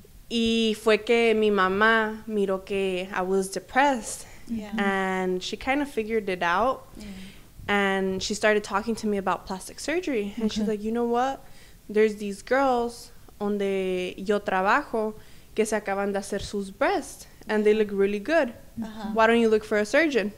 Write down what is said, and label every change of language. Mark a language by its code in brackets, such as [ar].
[es] Y fue que mi mamá miró que [en] I was depressed. And she kind of figured it out. And she started talking to me about plastic surgery. And she's like, you know what? There's these girls [es] donde yo trabajo que se acaban de hacer sus breasts. [en] And they look really good. Why don't you look for a surgeon?